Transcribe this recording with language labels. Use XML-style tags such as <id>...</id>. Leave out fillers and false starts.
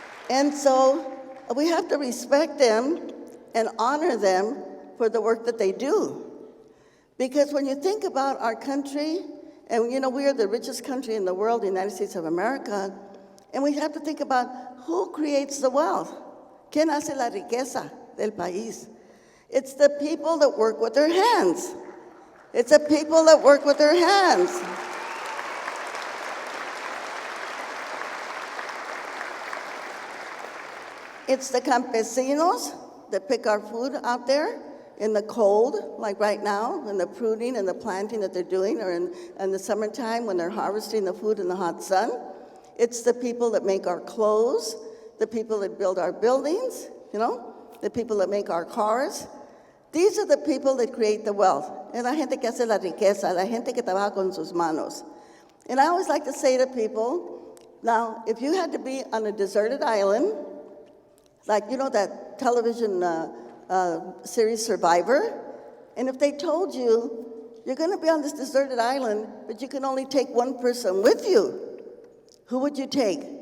<en>And so we have to respect them and honor them for the work that they do. Because when you think about our country, and you know, we are the richest country in the world, the United States of America, and we have to think about who creates the wealth.</en> <es>¿Quién hace la riqueza del país?</es> <en>It's the people that work with their hands. It's the people that work with their hands. It's the campesinos that pick our food out there in the cold, like right now, in the pruning and the planting that they're doing, or in the summertime when they're harvesting the food in the hot sun. It's the people that make our clothes, the people that build our buildings, you know, the people that make our cars. These are the people that create the wealth.</en> <es>Es la gente que hace la riqueza, la gente que trabaja con sus manos.</es> <en>And I always like to say to people, now, if you had to be on a deserted island, like, you know, that television series Survivor, and if they told you, you're going to be on this deserted island, but you can only take one person with you, who would you take?</en>